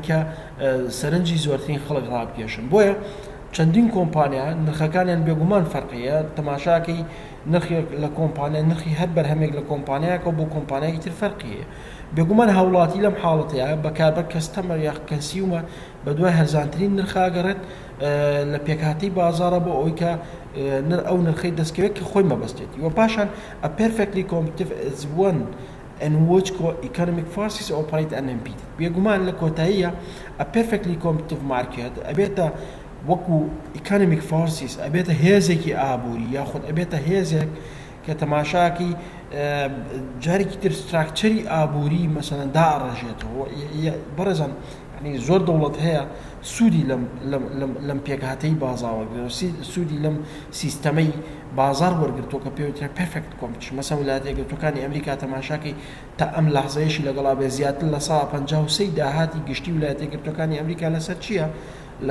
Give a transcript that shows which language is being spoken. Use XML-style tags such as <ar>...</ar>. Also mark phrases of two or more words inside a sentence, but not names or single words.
<ckb>کە سەرنجی زۆرترین خەڵک ڕابکێشن بۆیە چەندین کۆمپانیا نرخەکانیان بێگومان فەرقیە تەماشاکەی نرخێک لە کۆمپانیا نرخی هەر بەرهەمێک لە کۆمپانیاکە بۆ کۆمپانیایکی تر فەرقیە بێگومان هاوڵاتی لەم حاڵەتەیە بەکاربەر کەستەمەر یا کەنسیومە بە دوای هەرزانترین نرخاگەڕێت لە پێکهاتەی بازارە بۆ ئەوەی کە ئەو نرخەی دەستکەوێت کە خۆی مەبەستێتی و پاشان</ckb> <en>a perfectly competitive is one in which economic forces operate unimpeded</en> <ckb>بێگومان لە کۆتاییە</ckb> <en>a perfectly competitive market</en> <ckb>ئەبێتە وەکو</ckb> <en>economic</en> <ckb>forces ئەبێتە هێزێکی ئابووری یاخود ئەبێتە هێزێک کە تەماشاکی جارێکی تر ستراکچەری ئابووری مەسەلەن داڕژێتەوە بەڕێزان زۆر دەوڵەت هەیە سوودی لەم پێکهاتەی بازاوەگرێت سوودی لەم سیستەمەی بازار وەرگرتووە کە پێوترێت</ckb> <en>perfect competition</en> <ckb>مەسەڵەن ویلایەتە یەکگرتووەکانی ئەمریکا تەماشاکەی تا ئەم لەحزەیەشی لەگەڵا بێ زیاتر لە ساڵ 53 داهاتی گشتی ویلایەتە یەکگرتووەکانی ئەمریکا لەسەر چییە؟</ckb>